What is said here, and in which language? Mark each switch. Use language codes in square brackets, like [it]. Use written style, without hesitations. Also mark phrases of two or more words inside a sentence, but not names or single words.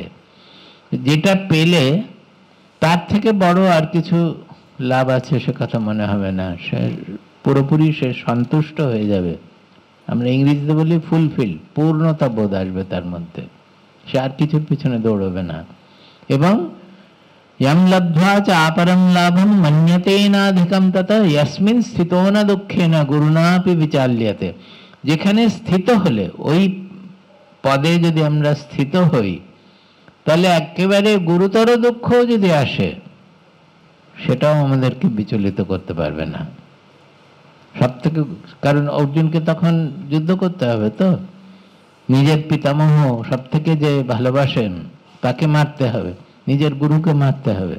[bn] যেটা পেলে তার থেকে বড় আর কিছু লাভ আছে সে কথা মনে হবে না, সে পুরোপুরি সে সন্তুষ্ট হয়ে যাবে। আমরা ইংরেজিতে বলি ফুলফিল, পূর্ণতা বোধ আসবে তার মধ্যে, সে আর কিছুর পিছনে দৌড়বে না। [sa] এবং यम लब्ध्वा च आपरम लाभम मन्यते नाधिकम ततः यस्मिन् स्थितो न दुःखेन गुरुणापि विचाल्यते। [bn] যেখানে স্থিত হলে, ওই পদে যদি আমরা স্থিত হই, তাহলে একেবারে গুরুতর দুঃখ যদি আসে সেটাও আমাদেরকে বিচলিত করতে পারবে না। সব থেকে, কারণ অর্জুনকে তখন যুদ্ধ করতে হবে, তো নিজের পিতামহ সব থেকে যে ভালোবাসেন তাকে মারতে হবে, নিজের গুরুকে মারতে হবে।